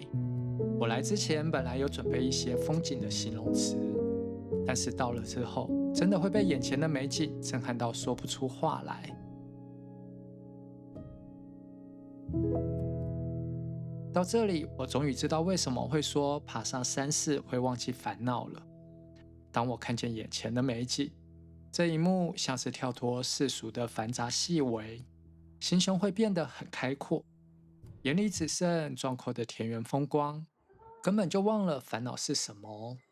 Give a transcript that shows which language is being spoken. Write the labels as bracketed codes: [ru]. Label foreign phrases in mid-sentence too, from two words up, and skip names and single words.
[zh] 我來之前本來有準備一些風景的形容詞，但是到了之後，真的會被眼前的美景震撼到說不出話來。到這裡，我終於知道為什麼會說爬上山勢會忘記煩惱了。當我看見眼前的美景，這一幕像是跳脫世俗的繁雜細微，心胸會變得很開闊，眼裡只剩壯闊的田園風光，根本就忘了煩惱是什麼。